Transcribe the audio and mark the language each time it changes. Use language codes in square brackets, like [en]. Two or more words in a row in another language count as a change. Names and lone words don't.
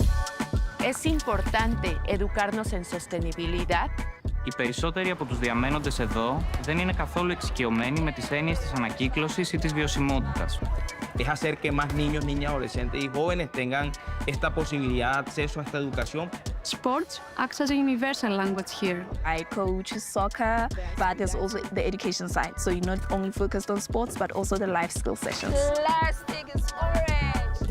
[es] Es importante educarnos en sostenibilidad. [el] Οι περισσότεροι από τους διαμένοντες εδώ δεν είναι καθόλου εξοικειωμένοι με τις έννοιες της ανακύκλωσης ή της βιωσιμότητας. [es] Es hacer que más niños, niñas, adolescentes y jóvenes tengan esta posibilidad, acceso a esta educación. [en] Sports acts as a universal language here. I coach soccer, but there's also the education side. So you're not only focused on sports, but also the life skill sessions. Plastic is orange.